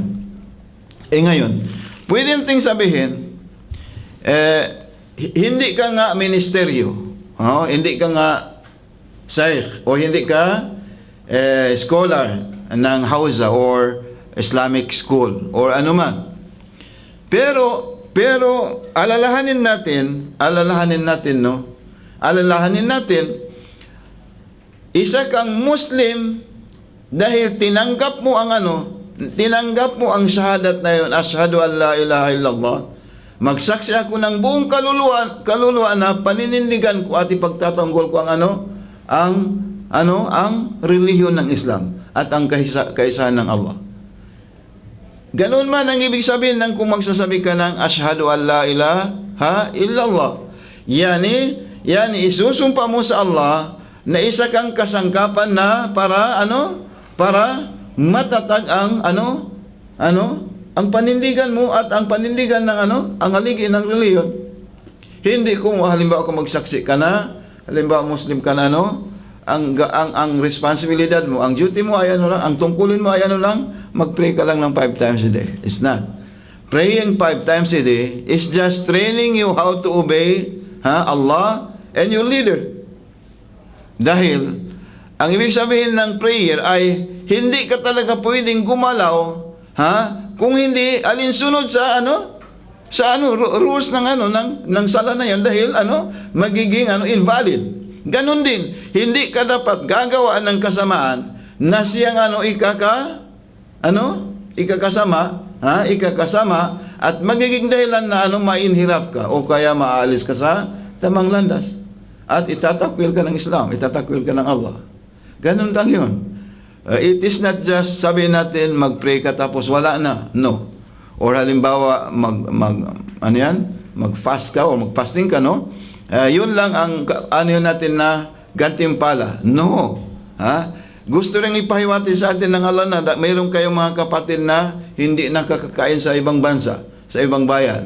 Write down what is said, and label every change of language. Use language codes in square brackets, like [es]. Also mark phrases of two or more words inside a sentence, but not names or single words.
[tl] Ngayon, pwede nating sabihin, hindi ka nga ministeryo, hindi ka nga sheikh, o hindi ka scholar, ng Hausa or [en] Islamic school [tl] or anuman. Pero alalahanin natin, no? Alalahanin natin, isa kang Muslim dahil tinanggap mo ang shahadat na yun, [ar] أشهد أن لا إله إلا الله. [tl] Magsaksi ako ng buong kaluluwa na paninindigan ko at ipagtatanggol ko ang relihiyon ng Islam at ang kaisahan ng Allah. Ganun man ang ibig sabihin ng kung magsasabi ka ng [ar] أشهد أن لا إله إلا الله. [tl] Yani isusumpa mo sa Allah na isa kang kasangkapan na para matatag ang panindigan mo at ang panindigan ng ang haligi ng reliyon. Hindi kung halimbawa kung magsaksi ka na, halimbawa Muslim ka na, ang responsibilidad mo, ang duty mo ay ang tungkulin mo ay mag-pray ka lang ng [en] 5 times a day. It's not. Praying 5 times a day is just training you how to obey Allah and your leader. [tl] Dahil ang ibig sabihin ng prayer ay hindi ka talaga pwedeng gumalaw kung hindi alinsunod sa rules ng sala na yan, dahil magiging invalid. Ganon din, hindi ka dapat gagawa ng kasamaan na siyang ikakasama at magiging dahilan na mainhirap ka o kaya maalis ka sa tamang landas at itatakwil ka ng Islam, itatakwil ka ng Allah. Ganon lang yun. [en] It is not just [tl] sabihin natin mag-pray ka tapos wala na. No. Or halimbawa mag-fast ka o mag-fasting ka, no? Yun lang ang natin na gantimpala. No. Gusto rin ipahiwati sa atin ng Allah na mayroon kayong mga kapatid na hindi nakakakain sa ibang bansa, sa ibang bayan.